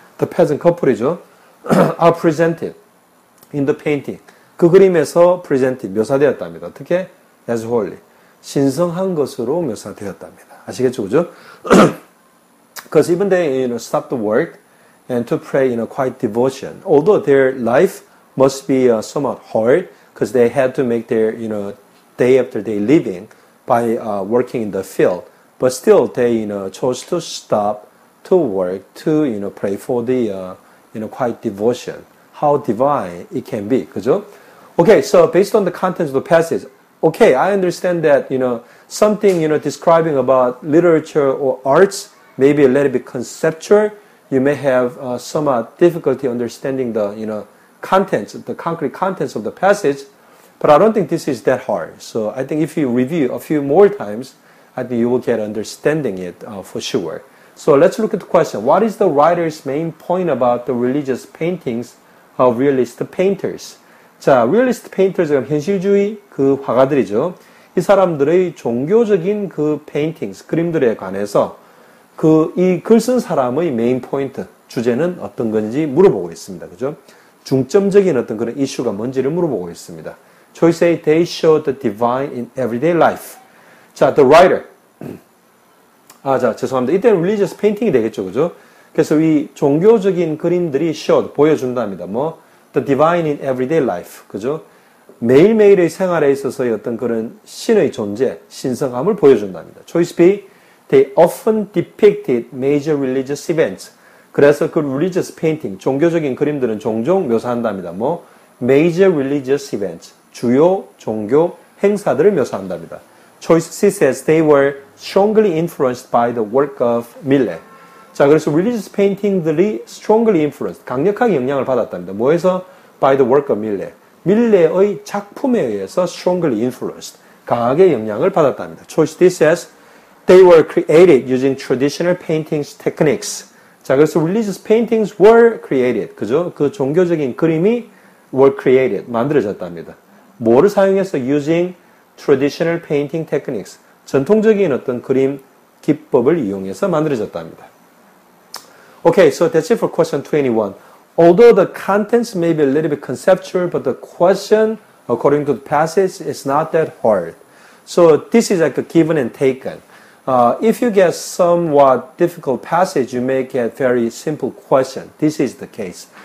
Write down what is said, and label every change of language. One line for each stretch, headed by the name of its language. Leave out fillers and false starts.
English: The peasant couple
Korean: 이죠?
English: are presented in the painting.
Korean: 그 그림에서 presented, 묘사되었답니다. 어떻게?
English: As holy.
Korean: 신성한 것으로 묘사되었답니다. 아시겠죠? 그죠?
English: Because even they, stop the work and to pray, quiet devotion. Although their life must be somewhat hard because they had to make their, day after day living by working in the field. But still, they, chose to stop to work to, pray for the, quiet devotion. How divine it can be,
Korean: 그죠?
English: Okay, so based on the contents of the passage, okay, I understand that, something, describing about literature or arts, maybe a little bit conceptual. You may have somewhat difficulty understanding the, contents, the concrete contents of the passage, but I don't think this is that hard. So I think if you review a few more times, I think you will get understanding it for sure. So let's look at the question. What is the writer's main point about the religious paintings of realist painters?
Korean: 자,
English: realist painters
Korean: 가 현실주의 그 화가들이죠. 이 사람들의 종교적인 그 paintings, 그림들에 관해서 이 글 쓴 사람의 메인 포인트, 주제는 어떤 건지 물어보고 있습니다. 그죠? 중점적인 어떤 그런 이슈가 뭔지를 물어보고 있습니다.
English: Choice A, they show the divine in everyday life.
Korean: 자,
English: the writer.
Korean: 죄송합니다. 이때는 religious painting이 되겠죠. 그죠? 그래서 이 종교적인 그림들이 showed, 보여준답니다.
English: the divine in everyday life.
Korean: 그죠? 매일매일의 생활에 있어서의 어떤 그런 신의 존재, 신성함을 보여준답니다.
English: Choice B, they often depicted major religious events.
Korean: 그래서 그 religious painting, 종교적인 그림들은 종종 묘사한답니다.
English: major religious events,
Korean: 주요 종교 행사들을 묘사한답니다.
English: Choice C says they were strongly influenced by the work of Millet.
Korean: 자, 그래서 religious painting들이 strongly influenced, 강력하게 영향을 받았답니다. 뭐에서?
English: By the work of Millet.
Korean: 밀레의 작품에 의해서 strongly influenced, 강하게 영향을 받았답니다.
English: Choice D says they were created using traditional paintings techniques.
Korean: 자, 그래서
English: religious paintings were created.
Korean: 그죠? 그 종교적인 그림이 were created, 만들어졌답니다. 뭐를 사용해서
English: using traditional painting techniques,
Korean: 전통적인 어떤 그림 기법을 이용해서 만들어졌답니다.
English: Okay, so that's it for question 21. Although the contents may be a little bit conceptual, but the question, according to the passage, is not that hard. So this is like a given and taken. If you get somewhat difficult passage, you may get very simple question. This is the case.